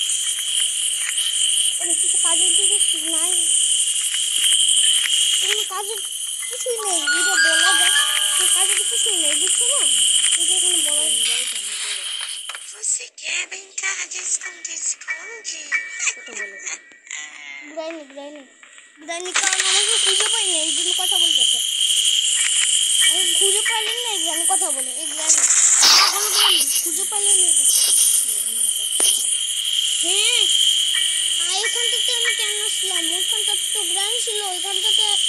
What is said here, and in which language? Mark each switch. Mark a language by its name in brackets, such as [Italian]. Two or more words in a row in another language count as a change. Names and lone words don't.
[Bangla] অনেক কিছু কাজের দিকে নাই এখানে কাজের কিছুই নেই এটা বলা যায় কাজের কিছুই নেই বুঝছো না এটা এখানে বলা যায় [Portuguese] Você quer brincar de esconde-esconde? [Bangla] গ্রাইনি কারণ আমাকে খুঁজে পাই না এই জন্য কথা বলতেছে আমি খুঁজে পাইলেন না এই গ্রাইনি কথা বলে এই গ্রাইনি খুঁজে পাইলেন না হ্যাঁ এখানটাতে আমি কেন আসলাম ওইখানটাতে তো গ্রাইনি ছিল ওইখানটাতে